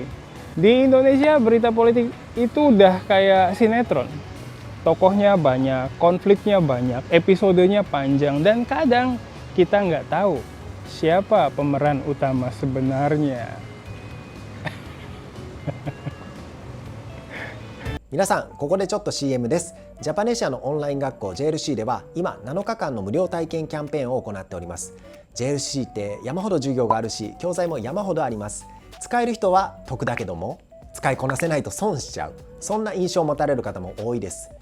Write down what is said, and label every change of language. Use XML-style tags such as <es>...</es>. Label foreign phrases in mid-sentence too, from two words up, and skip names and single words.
<id>Di Indonesia berita politik itu udah kayak sinetron. Tokohnya banyak, konfliknya banyak, episodenya panjang, dan kadang kita nggak tahu siapa pemeran utama sebenarnya.</id> <ja>皆さん、ここでちょっと CM です。ジャパネシアのオンライン学校 JLC では今7日間の無料体験キャンペーンを行っております。 JLC って山ほど授業があるし、教材も山ほどあります。使える人は得だけども、使いこなせないと損しちゃう、そんな印象を持たれる方も多いです。</ja>